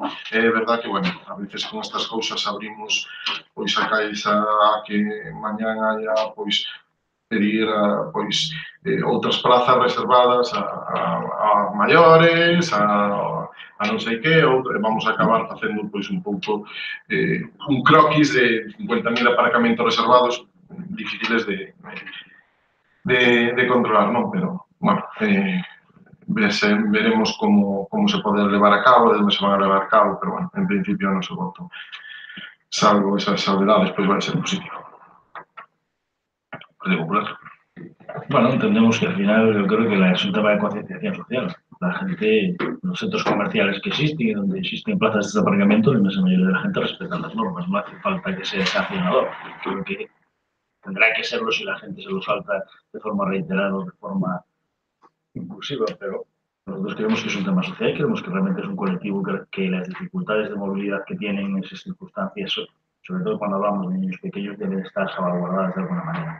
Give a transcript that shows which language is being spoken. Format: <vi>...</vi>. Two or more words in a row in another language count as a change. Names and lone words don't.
<gl>É verdade que, bueno, a veces con estas cousas abrimos pois a caixa a que mañán haya, pois, pedir outras prazas reservadas a maiores, a non sei que, vamos a acabar facendo pois un pouco un croquis de 50.000 aparcamentos reservados difíciles de controlar, non? Pero, bueno, veremos como se pode levar a cabo, de onde se van a levar a cabo, pero, bueno, en principio non se voto. Salvo esas salvedades, pois vai ser positivo. Partido Popular.</gl> <es>Bueno, entendemos que al final yo creo que es un tema de concienciación social. La gente, los centros comerciales que existen y donde existen plazas de aparcamiento, la inmensa mayoría de la gente respeta las normas. No hace falta que sea sancionador. Creo que tendrá que serlo si la gente se lo salta de forma reiterada o de forma impulsiva, pero nosotros creemos que es un tema social, creemos que realmente es un colectivo que las dificultades de movilidad que tienen en esas circunstancias, sobre todo cuando hablamos de niños pequeños, deben estar salvaguardadas de alguna manera.</es>